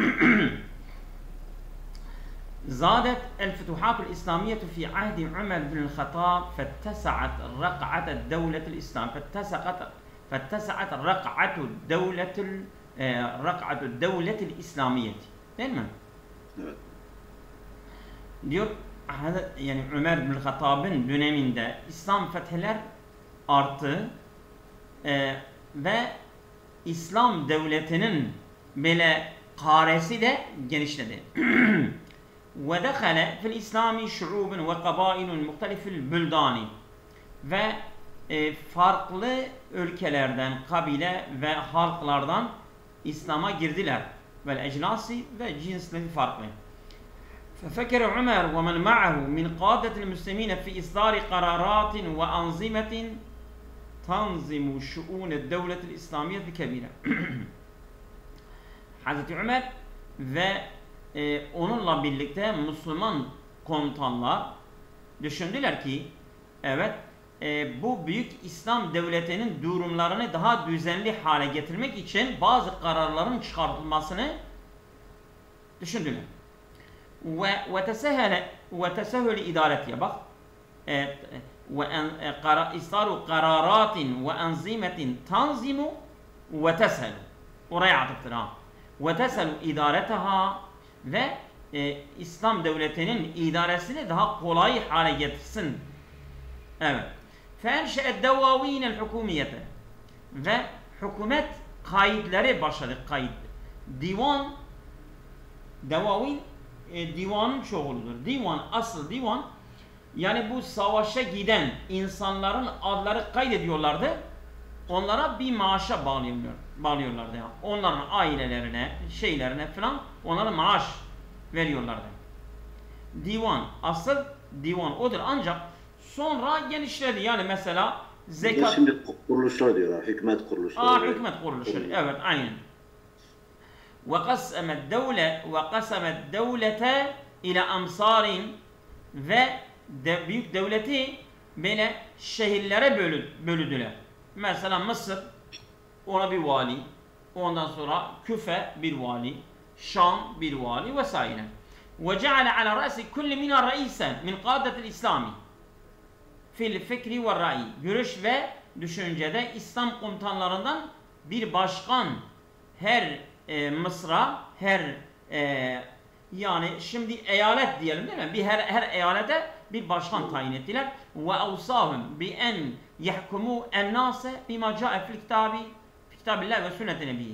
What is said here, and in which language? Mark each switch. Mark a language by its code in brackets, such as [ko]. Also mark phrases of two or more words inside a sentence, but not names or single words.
[ar] زادت الفتوحات الإسلامية في عهد عمر بن الخطاب فاتسعت رقعة الدولة الإسلام فاتسعت رقعة الدولة الإسلامية. [tr] Değil mi? Evet. Diyor yani Ömer bin Hattab'ın döneminde İslam fetihler arttı ve İslam devletinin böyle karesi de genişledi. [ar] ودخل في الإسلام شعوب وقبائل مختلفي البلدان [tr] ve farklı ülkelerden, kabile ve halklardan İslam'a girdiler. [ar] وأجناس [tr] ve cinsleri farklı. [ar] ففكر عمر ومن معه من قادة المسلمين في إصدار قرارات وأنظمة تنظم شؤون الدولة الإسلامية كبيرة. [tr] Hazreti Ömer ve onunla birlikte Müslüman komutanlar düşündüler ki evet bu büyük İslam devletinin durumlarını daha düzenli hale getirmek için bazı kararların çıkartılmasını düşündüler. [ar] وتسهل إدارتها [tr] bak [ar] وإصدار قرارات وأنظمة تنظم وتسهل [tr] oraya atıftır ha [ar] وتسهل إدارتها [tr] ve İslam devletinin idaresini daha kolay hale getirsin. Evet. [ar] فَاَنْشَأَ الدَّوَاو۪ينَ الْحُكُومِيَةِ [tr] ve hükümet kayıtları başladı. Kayıt. Divan devavin divanın çoğuludur. Divan, asıl divan yani bu savaşa giden insanların adları kaydediyorlardı. Onlara bir maaşa bağlıyorlardı. Yani. Onların ailelerine, şeylerine falan onlara maaş veriyorlardı. Divan, asıl divan odur ancak sonra genişledi. Yani mesela zekat... Şimdi kuruluşlar diyorlar, hükümet kuruluşları. Hükümet kuruluşları, evet aynen. [ar] وقسم الدولة إلى أمصار [tr] ve büyük devleti böyle şehirlere bölüdüler. Mesela Mısır ona bir vali, ondan sonra Küfe bir vali, Şam bir vali vesaire. [ar] وجعل على رأس كل من رئيسا من قادة الإسلام في الفكر والرأي. [tr] Görüş ve düşüncede İslam komutanlarından bir başkan her Mısır'a her yani şimdi eyalet diyelim değil mi? Her eyalete bir başkan tayin ettiler. [ar] وأوصاهم بأن يحكموا الناس بما جاء في كتاب الله وسنة النبي.